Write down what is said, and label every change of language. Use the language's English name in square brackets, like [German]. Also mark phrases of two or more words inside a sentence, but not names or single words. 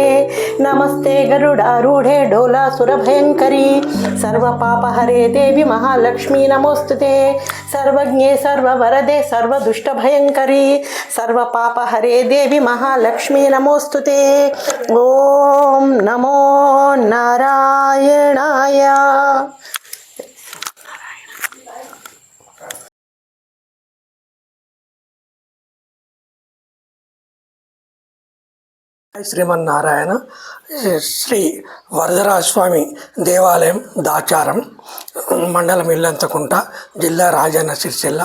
[Sanskrit] नमस्ते गरुडारूढे डोलासुरभयङ्करी सर्वपापहरे देवी महालक्ष्मी नमोस्तुते। सर्वज्ञे सर्ववरदे सर्वदुष्टभयङ्करी सर्वपापहरे देवी महालक्ष्मी नमोस्तुते। ओम नमो नारायणाय। [Telugu] శ్రీమన్నారాయణ. శ్రీ వరదరాజస్వామి దేవాలయం దాచారం మండలం ఇల్లంతకుంట జిల్లా రాజన్న సిరిసిల్ల.